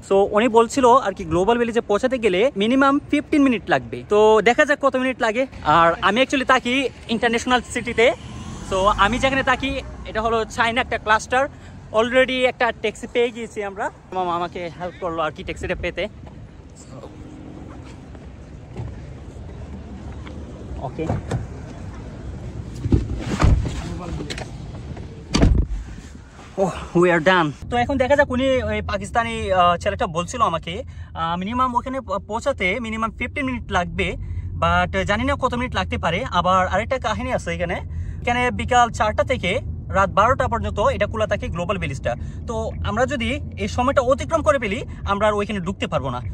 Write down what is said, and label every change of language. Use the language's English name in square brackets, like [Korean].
[Bangla] So উনি বলছিল আর কি গ্লোবাল ভিলেজে পৌঁছাতে গেলে মিনিমাম 15 মিনিট লাগবে। তো দেখা যাক কত মিনিট লাগে। আর আমি অ্যাকচুয়ালি থাকি ইন্টারন্যাশনাল সিটিতে। সো আমি যেখানে থাকি এটা হলো চায়না একটা ক্লাস্টার। অলরেডি একটা ট্যাক্সি পেয়ে গিয়েছি আমরা। মামা আমাকে হেল্প করলো আর কি ট্যাক্সিটা পেতে। [English] Okay, we are done. [Bangla] তো এখন দেখা যাক, উনি ওই পাকিস্তানি ছেলেটা বলছিল আমাকে মিনিমাম ওখানে পৌঁছাতে মিনিমাম 15 মিনিট লাগবে, বাট জানি না কত মিনিট লাগতে পারে। আবার আরেকটা কাহিনী আছে এখানে বিকাল 4টা থেকে রাত 12টা পর্যন্ত এটা খোলা থাকে গ্লোবাল ভিলেজটা। তো আমরা যদি এই সময়টা অতিক্রম করে ফেলি আমরা আর ওইখানে ঢুকতে পারবো না।